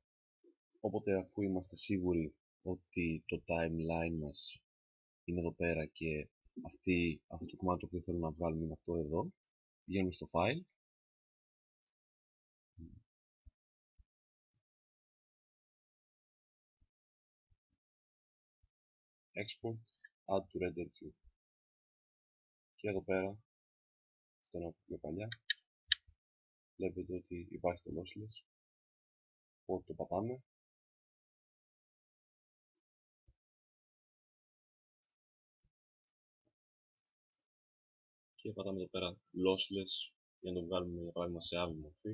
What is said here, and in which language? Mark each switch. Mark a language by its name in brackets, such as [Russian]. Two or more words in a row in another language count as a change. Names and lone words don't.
[Greek] Οπότε αφού είμαστε σίγουροι ότι το timeline μας είναι εδώ πέρα και αυτό το κομμάτι το οποίο θέλουμε να βγάλουμε είναι αυτό εδώ, πηγαίνουμε στο [English] file, export, add to render queue. [Greek] Και εδώ πέρα, αυτό να πούμε παλιά, βλέπετε ότι υπάρχει το lossless, οπότε το πατάμε. Και πατάμε εδώ πέρα lossless για να το βγάλουμε για παράδειγμα σε άβη μορφή.